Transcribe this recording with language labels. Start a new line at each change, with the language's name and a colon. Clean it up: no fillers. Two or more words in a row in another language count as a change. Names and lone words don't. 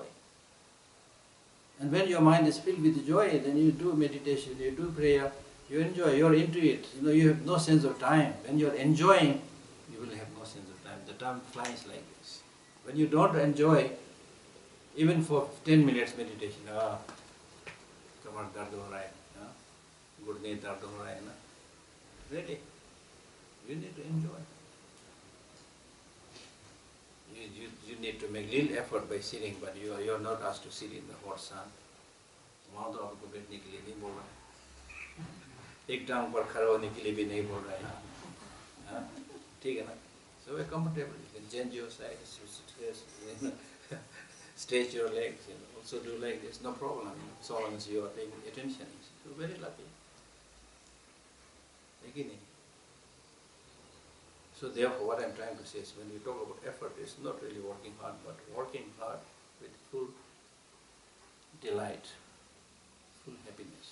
English: And when your mind is filled with joy, then you do meditation, you do prayer, you enjoy, you're into it. You have no sense of time. When you're enjoying, you will have no sense of time. The time flies like this. When you don't enjoy, even for 10 minutes meditation,
Hindi: कमर दर्द हो रहा है, गुर्दे दर्द हो रहा है ना.
English: Really, you need to enjoy. You need to make little effort by sitting, but you are not asked to sit in the hot sun.
Hindi: वहाँ तो आपको बैठने के लिए नहीं बोल रहा है, एक टांग पर खड़ा होने के लिए भी नहीं बोल रहा है, ठीक है ना?
English: So we're comfortable. You can change your side, stretch your legs, also do like this, no problem. So long as you are paying attention, you're very lucky. So therefore, what I'm trying to say is, when we talk about effort, it's not really working hard, but working hard with full delight, full happiness.